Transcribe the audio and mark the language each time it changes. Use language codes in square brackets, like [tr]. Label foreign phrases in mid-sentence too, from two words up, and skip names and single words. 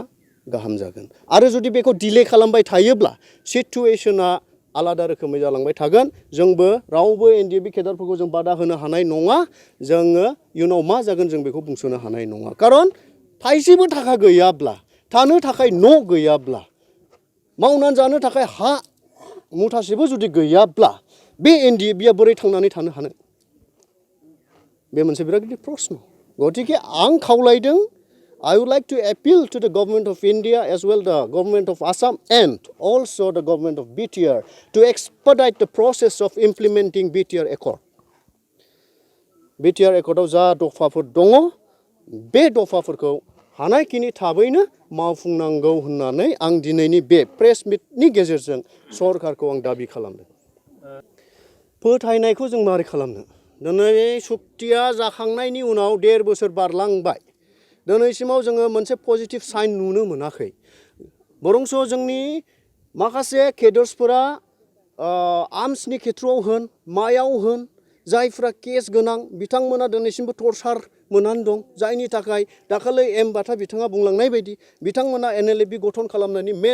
[brx] गाहाम जागोन आरो जुदि बेखौ डिले खालामबाय थायोब्ला सिचुएशना आलादा रोखोमै जालांबाय थागोन जोंबो रावबो एनडिएबि केडारफोरखौ जों बादा होनो हानाय नङा जोङो इयुनाव मा जागोन जों बेखौ बुंसोनो हानाय नङा खारन थाइसेबो थाखा गैयाब्ला थानो थाखाय न' गैयाब्ला मावनानै जानो थाखाय हा मुथासेबो जुदि गैयाब्ला बे एनडिएबिआ बोरै थांनानै थानो हानो बे मोनसे बिराद गिदिर प्रश्न गतिके आं खावलायदों [en] I would like to appeal to the government of India as well the government of Assam and also the government of BTR to expedite the process of implementing BTR Accord. [brx] BTR Accordआव जा दफाफोर दङ बे दफाफोरखौ हानायखिनि थाबैनो मावफुंनांगौ होननानै आं दिनैनि बे प्रेस मिटनि गेजेरजों सरकारखौ आं दाबि खालामदों फोथायनायखौ जों मारै खालामनो दिनै सुक्तिया जाखांनायनि उनाव 1.5 बोसोर बारलांबाय दिनैसिमाव जोङो मोनसे पजिटिभ साइन नुनो मोनाखै बरंस जोंनि माखासे केडार्सफोरा आर्म्सनि खेथ्रआव होन मायाव होन जायफ्रा केस गोनां बिथांमोना दिनैसिमबो टर्चार मोननानै दं जायनि थाखाय दाखालै एम बाथा बिथाङा बुंलांनाय बायदि बिथांमोना एनएलएबि गठन खालामनायनि